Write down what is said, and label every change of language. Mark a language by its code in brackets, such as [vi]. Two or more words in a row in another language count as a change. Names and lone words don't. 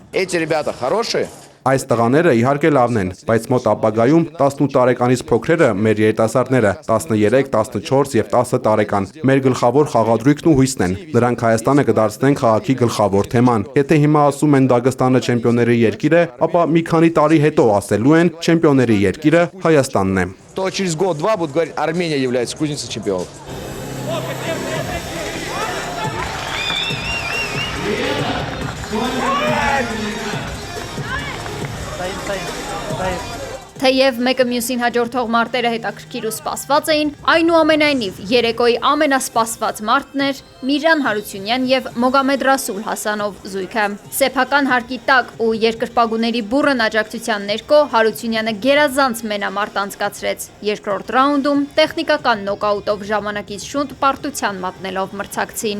[hy] Այս տղաները իհարկե լավն են, բայց մոտ ապագայում 18 տարեկանից փոքրերը մեր երիտասարդները 13, 14 եւ 10 տարեկան մեր գլխավոր խաղադրույքն ու հույսն են։ Նրանք Հայաստանը կդարձնեն քաղաքի գլխավոր թեման։ Եթե հիմա ասում են Դաղստանը չեմպիոնների երկիր է, ապա մի քանի տարի հետո ասելու են չեմպիոնների երկիրը Հայաստանն է։ [ru] То через год-два будут говорить, Армения является кузницей чемпионов. [hy] Թեև մեկը մյուսին հաջորդող մարտերը հետաքրքիր ու սպասված էին, այնուամենայնիվ երեկոյի ամենասպասված մարտն էր Միրան Հարությունյան եւ Մոգամեդ Ռասուլ Հասանով զույգը։ Սեփական հարկի տակ ու երկրպագուների բուռն աջակցության ներքո Հարությունյանը գերազանց մենամարտ անցկացրեց, երկրորդ ռաունդում տեխնիկական նոկաուտով ժամանակից շուտ պարտության մատնելով մրցակցին։